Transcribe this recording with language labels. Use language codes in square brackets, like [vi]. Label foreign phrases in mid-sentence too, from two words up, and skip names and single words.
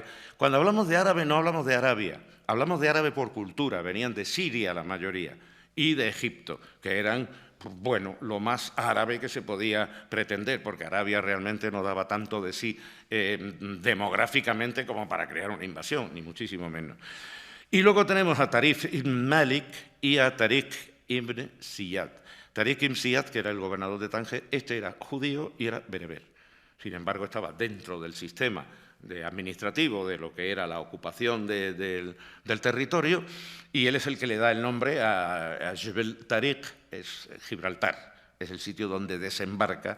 [es] Cuando hablamos de árabe no hablamos de Arabia, hablamos de árabe por cultura, venían de Siria la mayoría y de Egipto, que eran, bueno, lo más árabe que se podía pretender, porque Arabia realmente no daba tanto de sí demográficamente como para crear una invasión, ni muchísimo menos. Y luego tenemos a Tariq ibn Malik y a Tariq ibn Ziyad. Tariq ibn Ziyad, que era el gobernador de Tánger, este era judío y era bereber. Sin embargo, estaba dentro del sistema administrativo de lo que era la ocupación del territorio, y él es el que le da el nombre a Jebel Tariq, es Gibraltar, es el sitio donde desembarca.